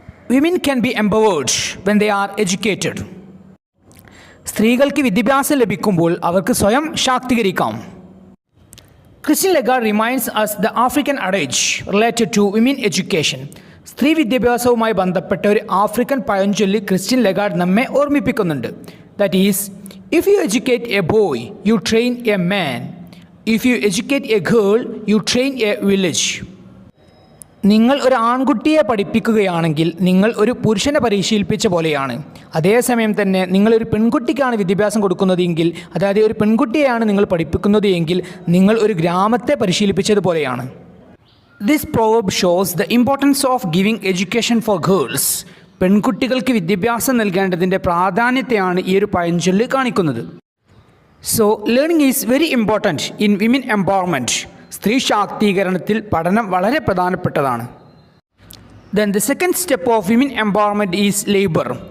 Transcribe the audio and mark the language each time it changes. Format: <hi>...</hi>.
<en>Women can be empowered when they are educated.</en> <ml>സ്ത്രീകൾക്ക് വിദ്യാഭ്യാസം ലഭിക്കുമ്പോൾ അവർക്ക് സ്വയം ശാക്തീകരിക്കാം.</ml> <en>Christine Lagarde reminds us the African adage related to women education.</en> <ml>സ്ത്രീ വിദ്യാഭ്യാസവുമായി ബന്ധപ്പെട്ട ഒരു ആഫ്രിക്കൻ പഴഞ്ചൊല്ല് ക്രിസ്റ്റ്യൻ ലഗാർഡ് നമ്മെ ഓർമ്മിപ്പിക്കുന്നുണ്ട്.</ml> <en>That is, if you educate a boy, you train a man. If you educate a girl, you train a village.</en> <ml>നിങ്ങൾ ഒരു ആൺകുട്ടിയെ പഠിപ്പിക്കുകയാണെങ്കിൽ നിങ്ങൾ ഒരു പുരുഷനെ പരിശീലിപ്പിച്ച പോലെയാണ്. അതേസമയം തന്നെ നിങ്ങളൊരു പെൺകുട്ടിക്കാണ് വിദ്യാഭ്യാസം കൊടുക്കുന്നതെങ്കിൽ, അതായത് ഒരു പെൺകുട്ടിയെയാണ് നിങ്ങൾ പഠിപ്പിക്കുന്നത് എങ്കിൽ നിങ്ങൾ ഒരു ഗ്രാമത്തെ പരിശീലിപ്പിച്ചതുപോലെയാണ്.</ml> <en>This proverb shows the importance of giving education for girls.</en> <ml>പെൺകുട്ടികൾക്ക് വിദ്യാഭ്യാസം നൽകേണ്ടതിൻ്റെ പ്രാധാന്യത്തെയാണ് ഈ ഒരു പഴഞ്ചൊല്ല് കാണിക്കുന്നത്.</ml> <en>So learning is very important in women empowerment.</en> <ml>സ്ത്രീ ശാക്തീകരണത്തിൽ പഠനം വളരെ പ്രധാനപ്പെട്ടതാണ്.</ml> <en>Then the second step of women empowerment is labour.</en>